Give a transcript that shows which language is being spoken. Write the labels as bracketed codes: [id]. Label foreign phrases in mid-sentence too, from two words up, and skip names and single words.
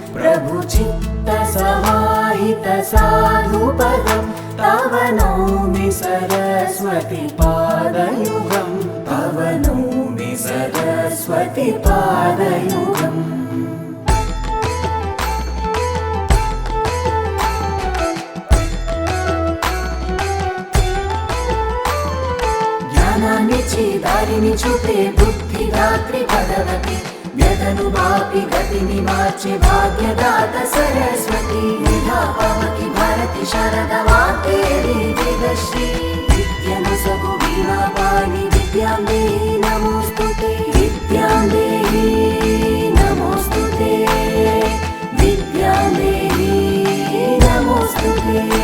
[sa] प्रभुचित्तसमाहितसाधुपदं तव नौमि सरस्वती पादयुगं तव नौमि सरस्वती पादयुगम् [te] ज्ञानान्निच्చి దారిని చూపే బుద్ధిదాత్రి భగవతి వ్యధను వాపి గతిని మార్చే భాగ్యదాత సరస్వతి విధాపావకి భారతి శరద వాగ్దేవి వేదశ్రీ విద్యను సగు వీణాపాణి [sa] विद्यां देहि नमोस्तुते विद्यां देहि नमोस्तुते विद्यां देहि नमोस्तुते